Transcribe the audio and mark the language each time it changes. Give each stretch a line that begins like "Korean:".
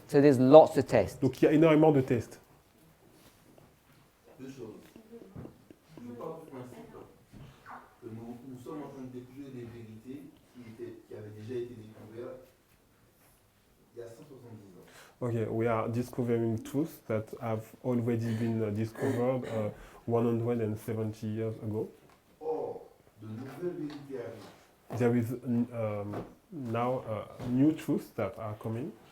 English: So there's lots of tests.
French: donc il y a énormément de tests. Deux choses. Je pars du principe que nous sommes en train de découvrir des vérités qui avaient déjà été découvertes il y a 170 ans.
English: Okay, we are discovering truths that have already been discovered 170 years ago.
French: Or, de nouvelles vérités arrivent.
English: There is now new truths that are coming.